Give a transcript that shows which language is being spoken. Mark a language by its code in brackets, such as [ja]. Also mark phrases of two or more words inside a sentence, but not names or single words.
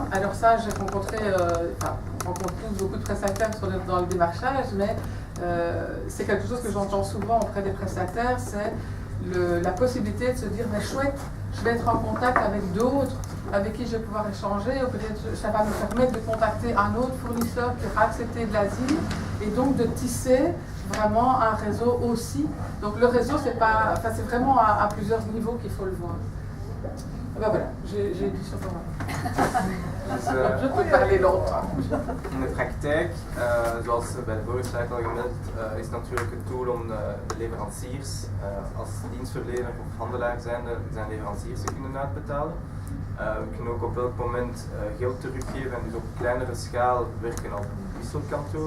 [fr] Alors ça j'ai rencontré, on rencontre beaucoup de prestataires dans le démarchage, mais c'est quelque chose que j'entends souvent auprès des prestataires, c'est la possibilité de se dire, mais chouette, je vais être en contact avec d'autres avec qui je vais pouvoir échanger, ou peut-être ça va me permettre de contacter un autre fournisseur qui aura accepté de l'asile, et donc de tisser vraiment un réseau aussi. Donc le réseau, c'est vraiment à plusieurs niveaux qu'il faut le voir. Ben voilà, j'ai dit sur le je peux parler longtemps. [nl] In de praktijk, zoals bij de vorige slide al gemeld, is het natuurlijk het doel om de leveranciers als dienstverlener of handelaar zijn leveranciers te kunnen uitbetalen. We kunnen ook op elk moment geld teruggeven en dus op kleinere schaal werken op een wisselkantoor.